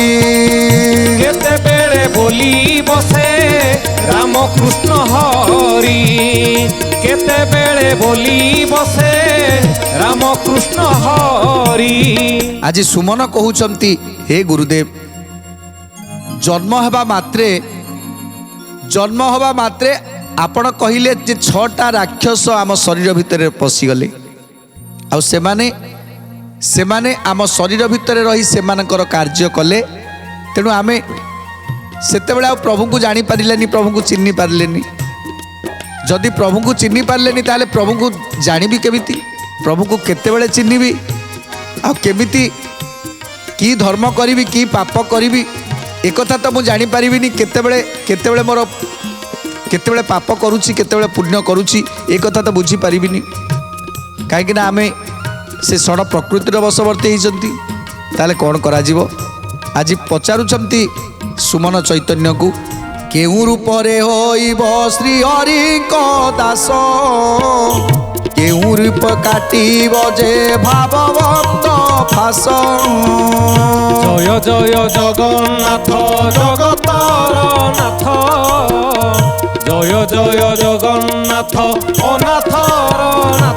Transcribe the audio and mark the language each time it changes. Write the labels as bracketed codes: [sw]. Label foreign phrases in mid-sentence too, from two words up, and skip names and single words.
[or] କେତେ ବେଳେ ବୋଲି ବସେ ରାମ କୃଷ୍ଣ ହରି, କେତେ ବେଳେ ବୋଲି ବସେ ରାମ କୃଷ୍ଣ ହରି। ଆଜି ସୁମନ କହୁଛନ୍ତି, ହେ ଗୁରୁଦେବ ଜନ୍ମ ହେବା ମାତ୍ରେ ଆପଣ କହିଲେ ଯେ 6ଟା ରାକ୍ଷସ ଆମ ଶରୀର ଭିତର ପଶିଗଲେ ଆଉ ସେମାନେ ଆମ ଶରୀର ଭିତର ରହି ସେମାନଙ୍କର କାର୍ଯ୍ୟ କଲେ। ତେଣୁ ଆମେ ସେତେବେଳେ ପ୍ରଭୁ କୁ ଜାଣି ପାରିଲେନି, ପ୍ରଭୁ କୁ ଚିହ୍ନି ପାରିଲେନି। ଯଦି ପ୍ରଭୁ କୁ ଚିହ୍ନି ପାରିଲେନି ତାହେଲେ ପ୍ରଭୁ କୁ ଜାଣିବି କେମିତି, ପ୍ରଭୁ କୁ କେତେବେଳେ ଚିହ୍ନିବି ଆଉ କେମିତି କି ଧର୍ମ କରିବି କି ପାପ କରିବି ଏକ କଥା ତ ମୁଁ ଜାଣି ପାରିବିନି। କେତେବେଳେ ମୋର କେତେବେଳେ ପାପ କରୁଛି କେତେବେଳେ ପୁଣ୍ୟ କରୁଛି ଏକ କଥା ତ ବୁଝି ପାରିବିନି। କାହିଁକି ନା ଆମେ ସେ ଷଡ ପ୍ରକୃତିର ବଶବର୍ତ୍ତୀ ହୋଇଛନ୍ତି। ତାହେଲେ କଣ କରାଯିବ? ଆଜି ପଚାରୁଛନ୍ତି ସୁମନ ଚୈତନ୍ୟ କୁ, କେଉଁ ରୂପରେ ହୋଇବ ଶ୍ରୀ ହରି କୁ ଦାସ, କେଉଁ ରୂପ କାଟିବ ଯେ ଭବବନ୍ଧ ଫାଶ। ଜୟ ଜୟ ଜଗନ୍ନାଥ ଜଗତର ନାଥ, ଜୟ ଜୟ ଜଗନ୍ନାଥ ଅନାଥର ନାଥ।